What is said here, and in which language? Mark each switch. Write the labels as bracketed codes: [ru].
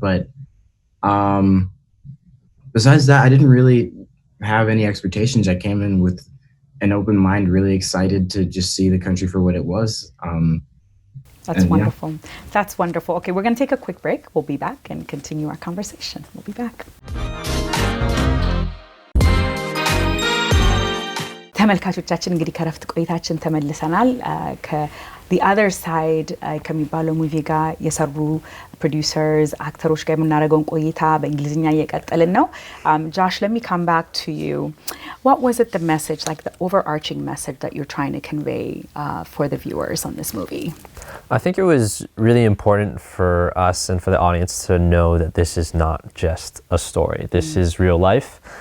[en] But besides that, I didn't really have any expectations. I came in with an open mind, really excited to just see the country for what it was. That's wonderful. Yeah. That's wonderful. Okay, we're going to take a quick break. We'll be back and continue our conversation. We'll be back. [am] ተመልካቾቻችን እንግዲህ ከረፍት ቆይታችን ተመልሰናል። the other side ከሚባለው ሙቪ ጋር የሰሩ producers actors ጋር የምናደርገውን ቆይታ በእንግሊዝኛ እየቀጠልን ነው. [en] Josh, let me come back to you. What was it the message, like the overarching message that you're trying to convey for the viewers on this movie? I think it was really important for us and for the audience to know that this is not just a story. This is real life.